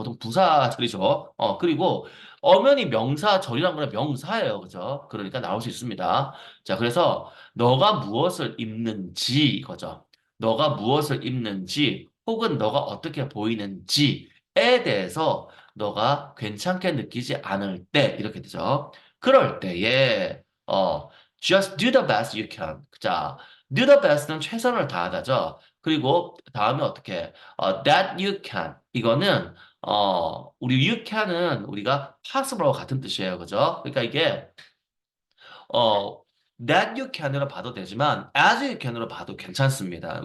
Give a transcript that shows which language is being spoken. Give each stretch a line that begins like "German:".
Korean: 보통 부사절이죠. 그리고 엄연히 명사절이란 거는 명사예요. 그죠? 그러니까 나올 수 있습니다. 자, 그래서 너가 무엇을 입는지 이거죠. 너가 무엇을 입는지 혹은 너가 어떻게 보이는지에 대해서 너가 괜찮게 느끼지 않을 때 이렇게 되죠. 그럴 때에
English: just do the best you can.
Korean: 자, do the best는 최선을 다하다죠. 그리고 다음에 어떻게
English: that you can
Korean: 이거는 우리 you can은 우리가 possible하고 같은 뜻이에요. 그죠? 그러니까 이게 어,
English: that you can
Korean: 으로 봐도 되지만
English: as you can
Korean: 으로 봐도 괜찮습니다.